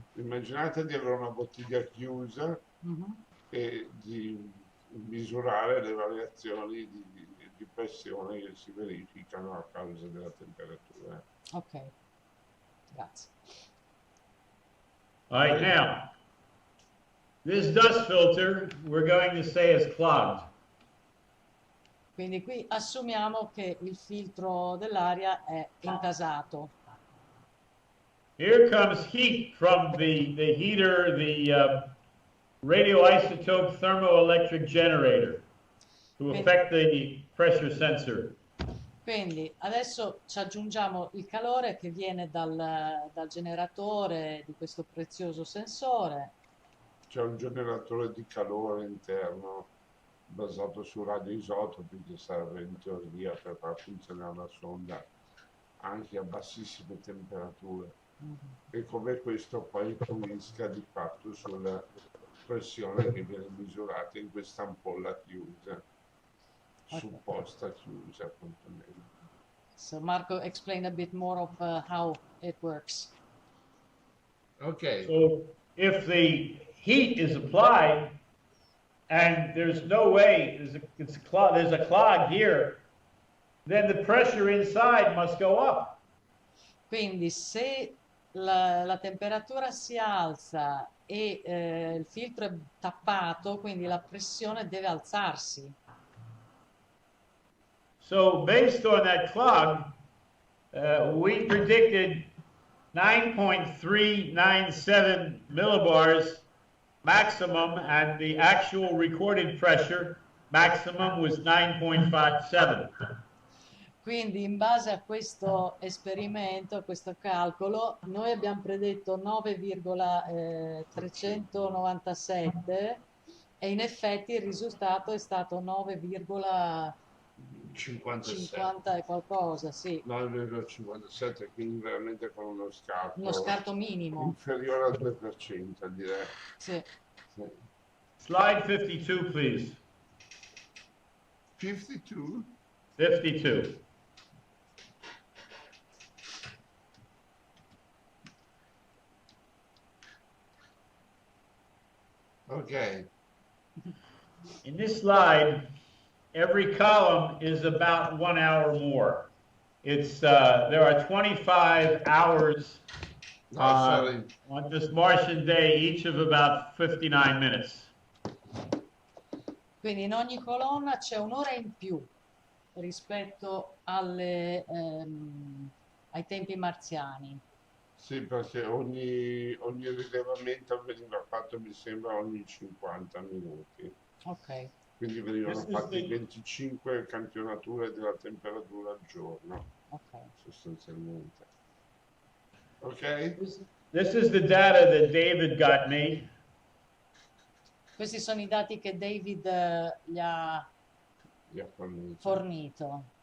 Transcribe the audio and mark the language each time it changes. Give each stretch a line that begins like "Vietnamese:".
Italian: Immaginate di avere una bottiglia chiusa e di misurare le variazioni di pressione che si verificano a causa della temperatura. Ok, grazie.
English: All right, now, this dust filter we're going to say is clogged.
Italian: Quindi qui assumiamo che il filtro dell'aria è intasato.
English: Here comes heat from the heater, the radioisotope thermoelectric generator to affect the pressure sensor.
Italian: Quindi adesso ci aggiungiamo il calore che viene dal generatore di questo prezioso sensore. C'è un generatore di calore interno basato su radioisotopi che serve in teoria per far funzionare la sonda anche a bassissime temperature. E come questo poi influisca di fatto sulla pressione che viene misurata in questa ampolla chiusa, supposta chiusa appuntamento.
English: So Marco, explain a bit more of how it works. Okay. So if the heat is applied and there's no way, there's a clog here, then the pressure inside must go up.
Italian: Quindi se la temperatura si alza e il filtro è tappato, quindi la pressione deve alzarsi.
English: So based on that clog, we predicted 9.397 millibars maximum, and the actual recorded pressure maximum was 9.57.
Italian: Quindi in base a questo esperimento, a questo calcolo, noi abbiamo predetto 9,397 e in effetti il risultato è stato 9,57. 57. 50 e qualcosa, sì. No, è vero, 57, quindi veramente con uno Uno scarto minimo. inferiore al 2%, direi. Sì. Sì.
English: Slide 52, please. 52? 52. Okay. In this slide, every column is about 1 hour more. It's there are 25 hours on this Martian day, each of about 59 minutes.
Italian: Quindi in ogni colonna c'è un'ora in più rispetto ai tempi marziani. Sì, perché ogni rilevamento veniva fatto, mi sembra, ogni 50 minuti. Ok. Quindi venivano fatti 25 campionature della temperatura al giorno, sostanzialmente. Ok?
English: This is the data that David got me.
Italian: Questi sono i dati che David gli ha fornito.